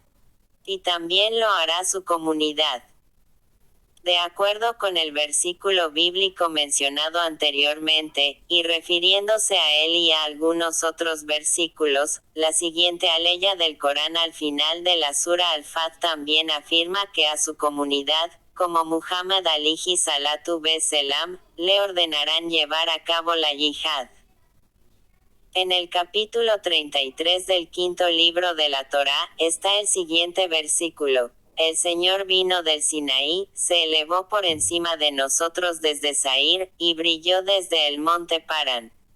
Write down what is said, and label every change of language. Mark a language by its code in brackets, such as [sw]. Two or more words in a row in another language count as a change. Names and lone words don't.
[es] Y también lo hará su comunidad. De acuerdo con el versículo bíblico mencionado anteriormente, y refiriéndose a él y a algunos otros versículos, la siguiente aleya del Corán al final de la Sura Al-Fat también afirma que a su comunidad, como Muhammad [ar] عليه الصلاة والسلام, [es] le ordenarán llevar a cabo la yihad. En el capítulo 33 del quinto libro de la Torá, está el siguiente versículo. El Señor vino del Sinaí, se elevó por encima de nosotros desde Sair, y brilló desde el monte Parán.